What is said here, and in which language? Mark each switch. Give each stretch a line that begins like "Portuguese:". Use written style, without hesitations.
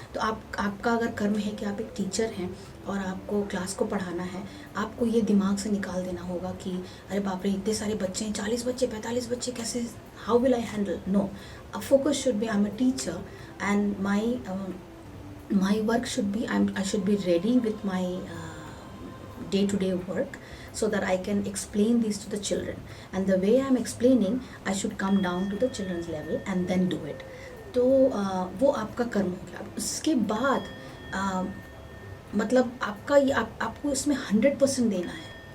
Hindi: तो आपका अगर कर्म है कि आप एक टीचर हैं और आपको क्लास को पढ़ाना है, आपको ये दिमाग से निकाल देना होगा कि अरे बाप रे इतने सारे बच्चे हैं, 40 बच्चे, 45 बच्चे, कैसे,
English: How will I handle. No, a focus should be, I am a teacher and my work should be, I should be ready with my day-to-day work, so that I can explain these to the children, and the way I'm explaining I should come down to the children's level and then do it.
Hindi: तो वो आपका कर्म हो गया। उसके बाद मतलब आपका ये आपको इसमें 100% देना है।